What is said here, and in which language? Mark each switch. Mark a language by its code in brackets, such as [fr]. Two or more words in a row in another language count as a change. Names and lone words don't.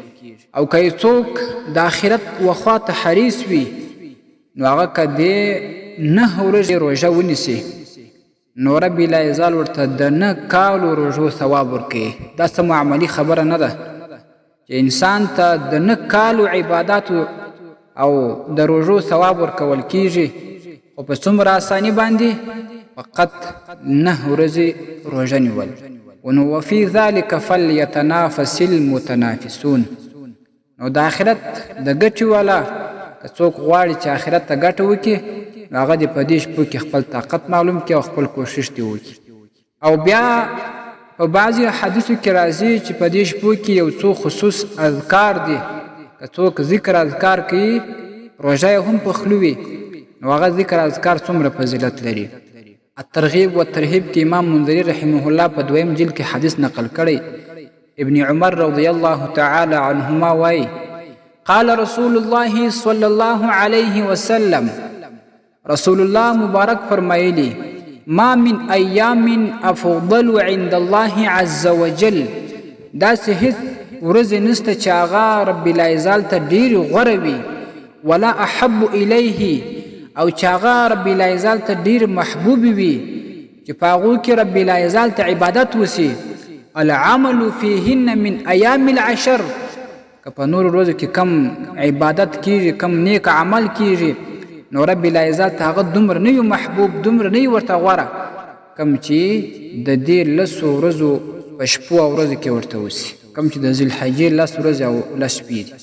[ps] او که څوک د آخرت وخوا ته حریص وي نو هغه که د 9 ورځې روژه ونیسي نو رب لا یزال ورته د 9 کالو روژو ثواب ورکوي. دا څه معمولي خبره نه ده چې انسان ته د 9 کالو عباداتو او د روژو ثواب ورکول کیږي خو په څومره اساني باندې فقط 9 ورځې روژه نیول. [ar] نو وفي ذلك فليتنافس المتنافسون. [ps] نو د آخرت د ګټې والا که څوک غواړي چې آخرت ته ګټه وکړي نو هغه دې په دې شپو کې خپل طاقت معلوم کړي او خپل کوشش دې وکړي. او بیا په بعضې حدیثو کې راځي چې په دې شپو کې یو څو خصوص اذکار دي که څوک ذکر اذکار کوي روژه یې هم په خوله وي نو هغه ذکر اذکار څومره فضیلت لري. الترغیب والترهیب کې امام منذري رحمه الله په 2م جلد کې حدیث نقل کړی. [ar] ابن عمر رضی الله تعالی عنهما وایي قال رسول الله صلی الله علیه وسلم رسول الله [ps] مبارک فرمایلی [ar] ما من ایام افضل عند الله عز وجل. [ps] داسې هیڅ ورځې نشته چې هغه رب لا یزال ته ډېرې غوره وي [ar] ولا احب الیه [ps] او چې هغه رب لا یزال ته ډېر محبوب وي چې په هغو کې رب لا یزال ته عبادت وسي. [ar] العمل فیهن من ایام العشر. [ps] که په نورو ورځو کې کم عبادت کیږي کم نیک عمل کیږي نو رب لا یزال ته هغه دومره نه وي محبوب دومره نه وي ورته غوره کم چې د دې 10 ورځو په شپو او ورځو کې ورته وسي کم چې د ذوالحجې 10 ورځې او 10 شپې دي.